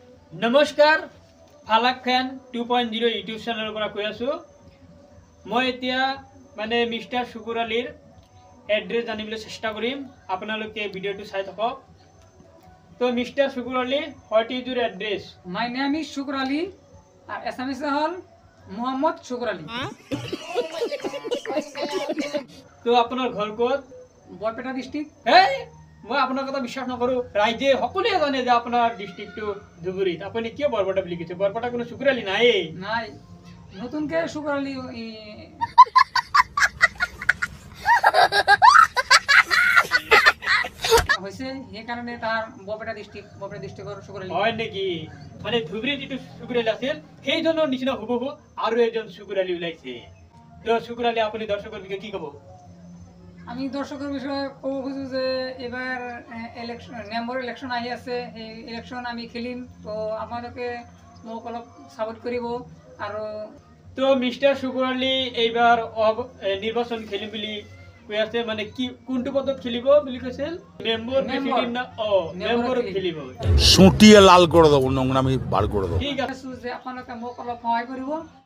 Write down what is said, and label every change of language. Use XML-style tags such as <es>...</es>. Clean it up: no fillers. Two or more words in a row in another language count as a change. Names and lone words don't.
<as>নমস্কাৰ ফালাক ফেন 2.0 ইউটিউব চেনেলৰ পৰা কৈ আছো। মই এতিয়া মানে মিষ্টাৰ শুকুৰ আলীৰ এড্ৰেছ জানিবলৈ চেষ্টা কৰিম। আপোনালোকে ভিডিঅ'টো চাই থাকক। তো মিষ্টাৰ শুকুৰ আলী,</as> <en>what is your address? My name is Shukur Ali</en> <bn>আর SMS হল মোহাম্মদ শুকুর আলী।</bn> <as>তো আপোনাৰ ঘৰ ক'ত? বৰপেটা ডিস্ট্রিক্ট। হেই, মই আপোনাৰ কথা বিশ্বাস নকৰোঁ। ৰাইজে সকলোৱে জানে যে আপোনাৰ ডিষ্ট্ৰিক্টটো ধুবুৰীত। আপুনি কিয় বৰপেটা বুলি কৈছে? বৰপেটা কোনো শুকুৰ আলী নাইয়ে। নাই, নতুনকে শুকুর আলী হয়েছে, সেইকাৰণে তাৰ বৰপেটা ডিস্ট্রিক্টৰ শুকুর আলী। হয় নেকি? মানে ধুবুৰীত যিটো শুকুৰ আলী আছিল সেইজনৰ নিচিনা হুবহু আৰু এজন শুকুৰ আলী ওলাইছে। তো শুকুৰ আলী, আপুনি দৰ্শকৰ বিষয়ে কি ক'ব? আমি দর্শকের বিষয়ে ক'ব খুঁজো যে এবার</as> <en>member election</en> <as>আহি আছে। এই ইলেকশন আমি খেলিম, তো আপোনালোকে মোক অলপ সাপোর্ট কৰিব। আৰু তো মিষ্টাৰ শুকুৰ আলী এইবাৰ নিৰ্বাচন খেলিম বুলি কৈ আছে। মানে কি কোনটো পদত খেলিব বুলি কৈছিল? মেম্বৰ, প্ৰেচিডেন্ট না? মেম্বৰত খেলিব।</as> <bn>সুটিয়ে লাল করে দেবো, নোংরামি বার করে দেবো।</bn> <as>ঠিক আছে। যে আপোনালোকে মোক অলপ সহায় কৰিব।</as>